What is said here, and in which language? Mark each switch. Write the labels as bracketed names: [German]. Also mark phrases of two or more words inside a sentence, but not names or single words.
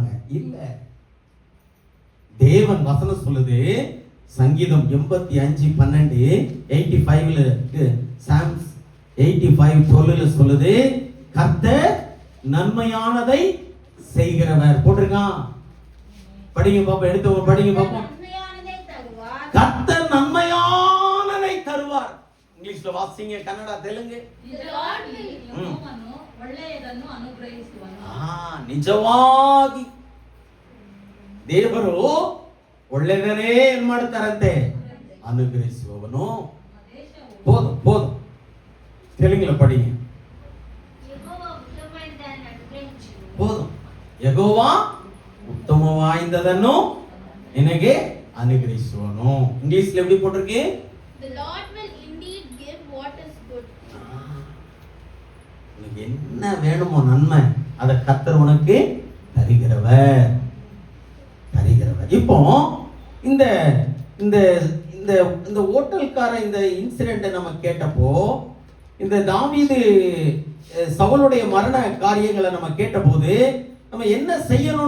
[Tamil] இல்ல, தேவன் வசனம் சொல்லுது, சங்கீதம் 85:12 85ல சாம்ஸ் 85:12 சொல்லுது, கர்த்தர் நன்மையானதை செய்கிறவர். போட்டிருக்கான். படிங்க பாப்போம், எடுத்து படிங்க பாப்போம். கர்த்தர் நன்மையானதை தருவார். இங்கிலீஷ்ல வாசிங்க, கன்னடா, தெலுங்கு. [Kannada] ನಿಜವಾಗಿ ದೇವರು ಒಳ್ಳೆಯದನ್ನೇ ಏನ್ ಮಾಡ್ತಾರಂತೆ, ಅನುಗ್ರಹಿಸುವವನು. [Tamil] போதும் தெலுங்குல படிங்க. போதும். [Kannada] ಯೆಹೋವಾ ಉತ್ತಮ ವಾಯ್ದದನ್ನು ನಿನಗೆ ಅನುಗ್ರಹಿಸುವನು. [Tamil] ಇಂಗ್ಲಿಷ್ல எப்படி போட்டிருக்கு? [English] The Lord will indeed give what is good. [Tamil] உனக்கு என்ன வேணுமோ நன்மை அதை கர்த்தர் உனக்கு தருகிறவர். இப்போ இந்த இந்த இந்த இந்த ஹோட்டல்கார இந்த இன்சிடென்ட்டை நம்ம கேட்டப்போ, இந்த தாவீது சவுலுடைய மரண காரியங்களை நம்ம கேட்டபோது, நம்ம என்ன செய்யணும்?